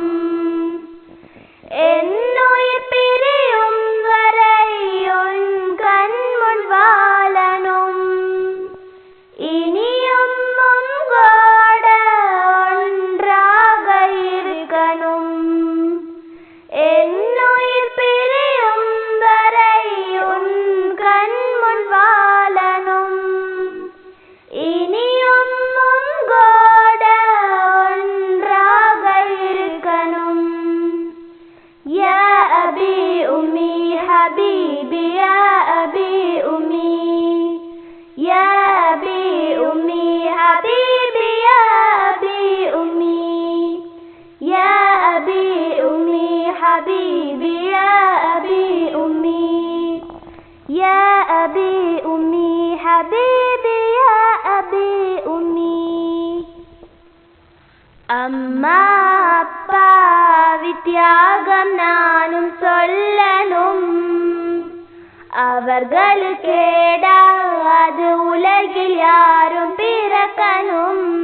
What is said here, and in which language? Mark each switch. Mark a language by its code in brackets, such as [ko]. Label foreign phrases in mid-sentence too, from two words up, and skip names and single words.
[ta] என்னுயிர் பிரியும் வரை உன் கண்முன் வாழணும், இனியும் உங்கோட ஒன்றாக இருக்கணும். என்னுயிர் பிரியும் வரை உன் கண்முன் வாழணும், இனியும் உங்கோட ஒன்றாக இருக்கணும். [ar] يا أبي أمي حبيبي يا أبي أمي، يا أبي أمي حبيبي يا أبي أمي، يا أبي أمي حبيبي يا أبي أمي، يا أبي أمي حبيبي يا أبي أمي. [ta] அம்மா அப்பா வித்தியாகம் நானும் சொல்லணும், அவர்களுக்கேடாது உலகில் யாரும் பிறக்கணும்.